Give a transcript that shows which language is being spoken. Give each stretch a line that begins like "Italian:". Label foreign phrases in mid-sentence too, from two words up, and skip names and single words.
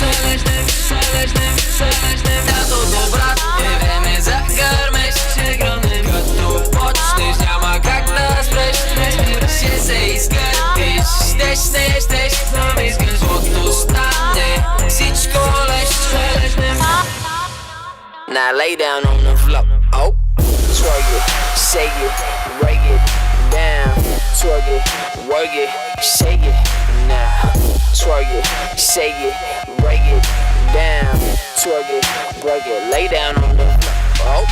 Bulgarian: Лятото, брат, е време за гърмеж. Ще гръмнем като почнеш, няма как да спреш. Ще се изкърпиш, щеш, но не искаш. Каквото стане, всичко лежнем.
English: Now lay down on the floor, oh. Twerk it, shake it, break it down. Twerk it, work it, shake it now. Twerk it, shake it, break it down. Twerk it, break it, lay down on the floor, oh.